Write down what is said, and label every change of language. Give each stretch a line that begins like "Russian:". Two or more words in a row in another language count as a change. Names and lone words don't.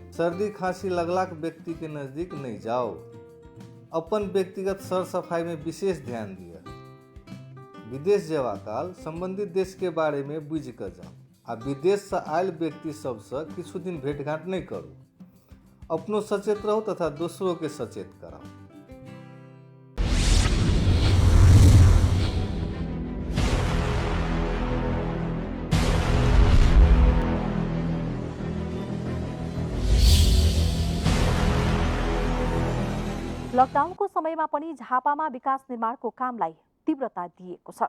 Maithili: सर्दी खांसी लगलाक व्यक्ति के नजदीक नहीं जाओ। अपन व्यक्तिगत सर सफाई में विशेष ध्यान दिया। विदेश जेवा काल संबंधित देश के बारे में बुझि कऽ जाओ आ विदेश से आयल व्यक्ति सबसँ किछु दिन भेंटघाट नहीं करू। अपनो सचेत रहू तथा दोसरों के सचेत कराओ।
Nepali: लकडाउनको समयमा पनि झापामा विकास निर्माणको कामलाई तीव्रता दिएको छ।